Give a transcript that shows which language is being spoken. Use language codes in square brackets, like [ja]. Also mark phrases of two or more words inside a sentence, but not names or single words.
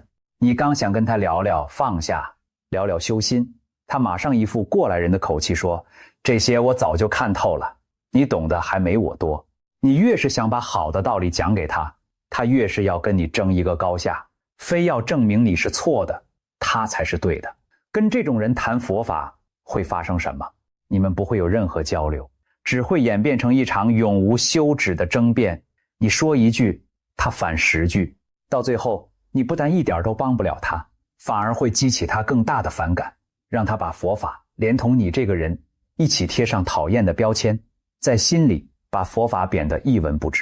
[zh] 你剛想跟他聊聊放下，聊聊修心，他馬上一副過来人的口氣說，這些我早就看透了，你懂得還沒我多。你越是想把好的道理講給他，他越是要跟你爭一個高下，非要證明你是錯的，他才是对的。跟這種人談佛法會發生什麼？你們不會有任何交流，只會演變成一場永無休止的爭辯。你說一句，他反10句，到最後你不但一點都幫不了他，反而會激起他更大的反感，讓他把佛法連同你這個人一起貼上討厭的標籤，在心裡把佛法貶得一文不值。